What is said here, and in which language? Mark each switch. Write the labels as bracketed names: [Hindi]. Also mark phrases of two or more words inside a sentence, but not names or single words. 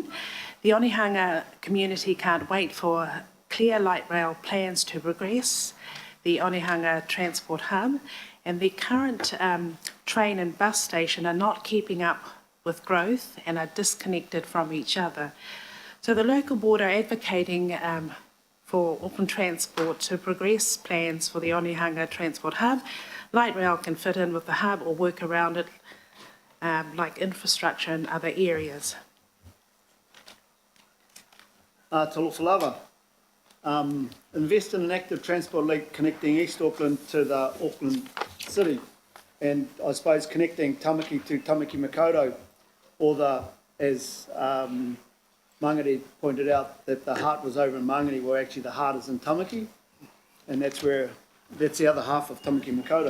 [English] The Onehunga community can't wait for clear light rail plans to progress the Onehunga Transport Hub, and the current train and bus station are not keeping up with growth and are disconnected from each other. So the local board are advocating for Auckland Transport to progress plans for the Onehunga Transport Hub. Light rail can fit in with the hub or work around it, like infrastructure in other areas. [Samoan] Talofa lava. [English] Invest in an active transport link connecting East Auckland to the Auckland city, and I suppose connecting Tamaki to Tamaki Makaurau, or as Mangere pointed out, that the heart was over in Mangere, where actually the heart is in Tamaki, and that's the other half of Tamaki Makaurau.